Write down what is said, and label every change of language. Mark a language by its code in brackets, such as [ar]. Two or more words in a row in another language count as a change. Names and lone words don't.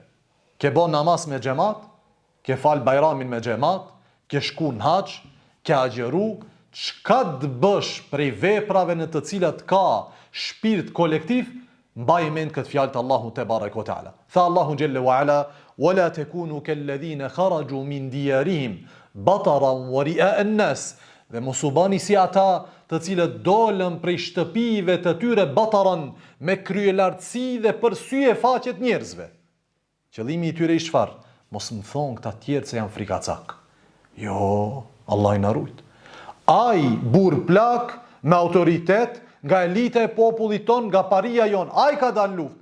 [sq] Ke bën namaz me xhamat, ke fal bajramin me xhamat, ke shku në hax, ke agjeru, çka të bësh prej veprave në të cilat ka shpirt kolektiv, mbaj mend këtë fjalë të Allahu te bareke ve teala. Tha Allahu xhelle ve ala: [ar] "ولا تكونوا كالذين خرجوا من ديارهم بطرا ورئاء الناس." [sq] Dhe mos u bani si ata të cilët dolën prej shtëpive të tyre bataran, me kryelartësi dhe për sy e faqet njerëzve. Qëllimi i tyre i çfarë? Mos më thon këta tjerë se janë frikacak. Jo, Allah i na rujt. Ai burr plak me autoritet nga elita e popullit ton, nga paria jon, ai ka dalë luftë.